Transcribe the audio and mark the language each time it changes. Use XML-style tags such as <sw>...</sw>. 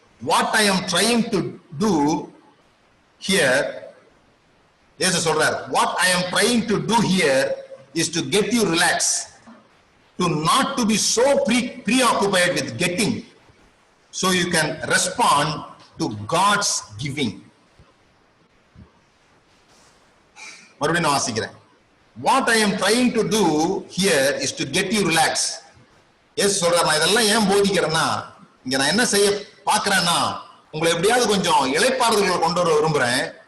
<en>what I am trying to do here,</en> <ta>இயேசு சொல்றார்,</ta> <en>What I am trying to do here is to get you relax, to not to be so preoccupied with getting, so you can respond to God's giving.</en> <ta>மறுபடியும் நான் வாசிக்கிறேன்.</ta> <en>What I am trying to do here is to get you relaxed.</en> <ta>S சொல்றார், நான் இதெல்லாம் ஏன் போதிக்கிறேன்னா, இங்க நான் என்ன செய்ய பாக்குறேன்னா உங்களை எப்படியாவது கொஞ்சம் இளைப்பாறுதல்களை கொண்டு வர விரும்புறேன்.</ta>